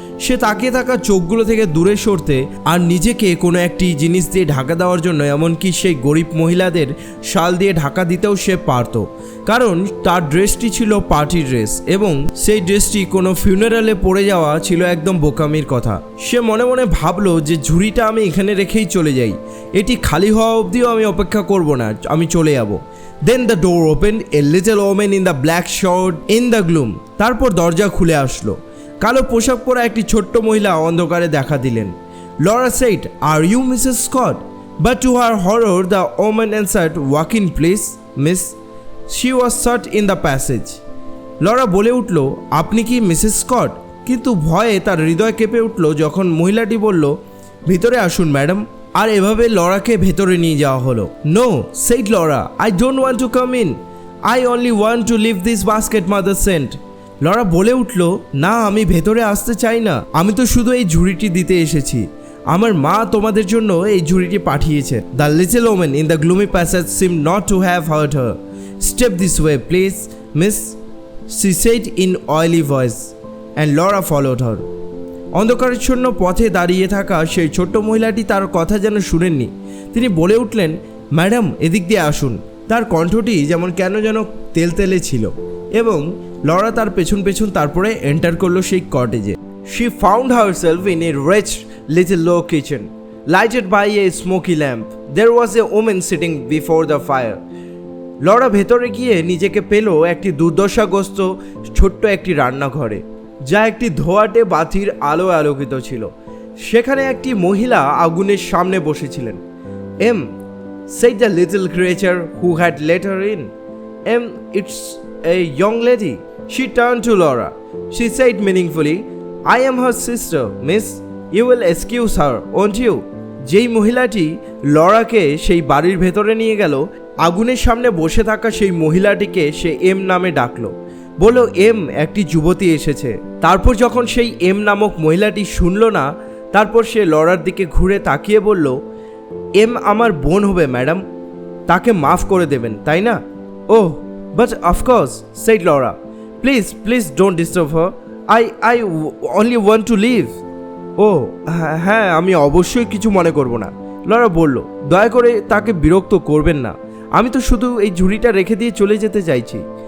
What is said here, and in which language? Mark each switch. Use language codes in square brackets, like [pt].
[bn] সে তাকিয়ে থাকা চোখগুলো থেকে দূরে সরতে আর নিজেকে কোনো একটি জিনিস দিয়ে ঢাকা দেওয়ার জন্য, এমনকি সেই গরিব মহিলাদের শাল দিয়ে ঢাকা দিতেও সে পারত, কারণ তার ড্রেসটি ছিল পার্টি ড্রেস এবং সেই ড্রেসটি কোনো ফিউনারালে পড়ে যাওয়া ছিল একদম বোকামির কথা। সে মনে মনে ভাবলো যে ঝুড়িটা আমি এখানে রেখেই চলে যাই, এটি খালি হওয়া অবধিও আমি অপেক্ষা করব না, আমি চলে যাব। [en] Then the door opened, a little woman in the black shirt in the gloom. [bn] তারপর দরজা খুলে আসলো। কালো পোশাক পরা একটি ছোট্ট মহিলা অন্ধকারে দেখা দিলেন। [en] Laura said, "Are you Mrs. Scott?" But to her horror, the woman answered, "Walk in, please, miss." She was shut in the passage. [bn] Laura বলে উঠল, আপনি কি মিসেস স্কট? কিন্তু ভয়ে তার হৃদয় কেঁপে উঠল যখন মহিলাটি বলল, ভিতরে আসুন ম্যাডাম। আর এভাবে লরাকে ভেতরে নিয়ে যাওয়া হলো। [en] No, said Laura, I don't want to come in. I only want to leave this basket mother sent. [bn] Laura বলে উঠল, না, আমি ভেতরে আসতে চাই না, আমি তো শুধু এই ঝুড়িটি দিতে এসেছি, আমার মা তোমাদের জন্য এই ঝুড়িটি পাঠিয়েছে। [en] The little woman in the gloomy passage seemed not to have heard her. Step this way, please, miss, she said in oily voice, and Laura followed her. [bn] অন্ধকারাচ্ছন্ন পথে দাঁড়িয়ে থাকা সেই ছোট্ট মহিলাটি তার কথা যেন শুনেননি। তিনি বলে উঠলেন, ম্যাডাম এদিক দিয়ে আসুন। তার কণ্ঠটি যেমন কেন যেন তেলতেলে ছিল এবং লরা তার পেছন পেছন তারপরে এন্টার করলো সেই কটেজে। [en] She found herself in a wretched little low kitchen, lighted by a smoky lamp. There was a woman sitting before the fire. [bn] Laura ভেতরে গিয়ে নিজেকে পেল একটি দুর্দশাগ্রস্ত ছোট্ট একটি রান্নাঘরে, যা একটি ধোঁয়াটে বাতির আলো আলোকিত ছিল। সেখানে একটি মহিলা আগুনের সামনে বসেছিলেন। [en] Em, said the little creature who had let her in. Em, it's a young lady. She turned to Laura. She said meaningfully, I am her sister, miss. You will excuse her, won't you? [bn] যেই মহিলাটি লরাকে সেই বাড়ির ভেতরে নিয়ে গেল, আগুনের সামনে বসে থাকা সেই মহিলাটিকে সে এম নামে ডাকলো। বলল, এম, একটি যুবতী এসেছে। তারপর যখন সেই এম নামক মহিলাটি শুনল না, তারপর সে লরার দিকে ঘুরে তাকিয়ে বলল, এম আমার বোন হবে ম্যাডাম, তাকে মাফ করে দেবেন তাই না? [en] Oh, but of course, said Laura. Please don't disturb her. I only want to leave. [bn] ও হ্যাঁ, আমি অবশ্যই কিছু মনে করব না, লরা বলল। দয়া করে তাকে বিরক্ত করবেন না, আমি তো শুধু এই ঝুড়িটা রেখে দিয়ে চলে যেতে চাইছি।